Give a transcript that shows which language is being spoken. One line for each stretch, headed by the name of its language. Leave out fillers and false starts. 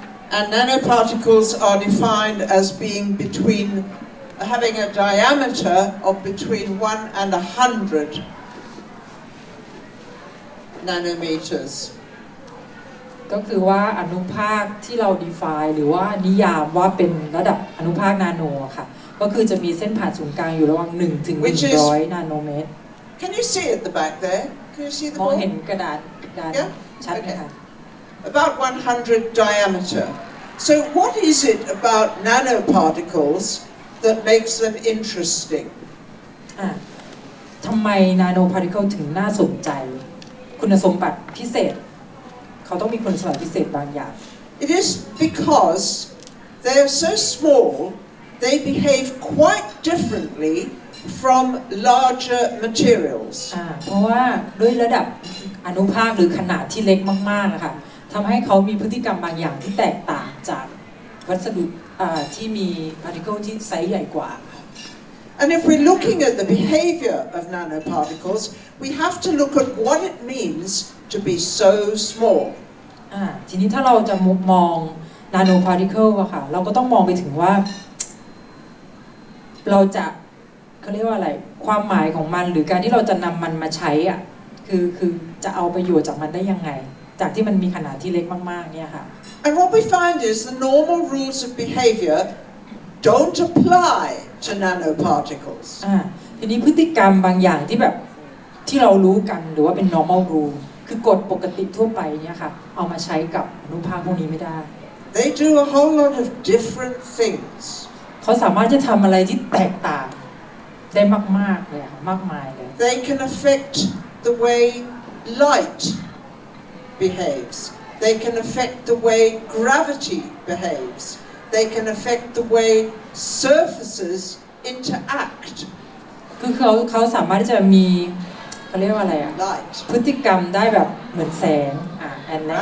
English: And nanoparticles are defined as being having a diameter of between 1 and 100 nanometers.
Thai: ก็คือว่าอนุภาคที่เรา define หรือว่านิยามว่าเป็นระดับอนุภาคนาโนค่ะก็คือจะมีเส้นผ่านศูนย์กลางอยู่ระหว่าง1 ถึง 100 นาโนเมตร
English: Can you see at the back there? Can you see the
Thai: มอง
English: ball?
Thai: เห็นกระดาษชัดไหมคะ
English: About 100 diameter. So what is it about nanoparticles that makes them interesting?
Thai: ทำไมนาโนพาร์ติเคิลถึงน่าสนใจคุณสมบัติพิเศษเขาต้องมีคุณสมบัติพิเศษบางอย่าง
English: It is because they are so small, they behave quite differently from larger materials.
Thai: เพราะว่าด้วยระดับอนุภาคหรือขนาดที่เล็กมากๆนะคะทำให้เขามีพฤติกรรมบางอย่างที่แตกต่างจากวัสดุที่มีพาร์ติเคิลที่ไซส์ใหญ่กว่า
English: And if we're looking at the behavior of nanoparticles, we have to look at what it means to be so small.
Thai: ทีนี้ถ้าเราจะมองนาโนพาร์ติเคิลอะค่ะเราก็ต้องมองไปถึงว่าเราจะเขาเรียกว่าอะไรความหมายของมันหรือการที่เราจะนำมันมาใช้อ่ะคือจะเอาประโยชน์จากมันได้ยังไงจากที่มันมีขนาดที่เล็กมากๆเนี่ยค่ะ
English: And what we find is the normal rules of behavior don't apply to nanoparticles.
Thai: ทีนี้พฤติกรรมบางอย่างที่แบบที่เรารู้กันหรือว่าเป็น
English: normal rule
Thai: คือกฎปกติทั่วไปเนี่ยค่ะเอามาใช้กับอนุภาคพวกนี้ไม่ได้
English: They do a whole lot of different things.
Thai: เขาสามารถจะทำอะไรที่แตกต่างได้มากๆเลยค่ะมากมายเลย
English: They can affect the way light behaves. They can affect the way gravity behaves. They can affect the way surfaces interact.
Thai: คือเขาสามารถที่จะมีเขาเรียกว่าอะไรอะ
English: Light.
Thai: พฤติกรรมได้แบบเหมือนแสง
English: and next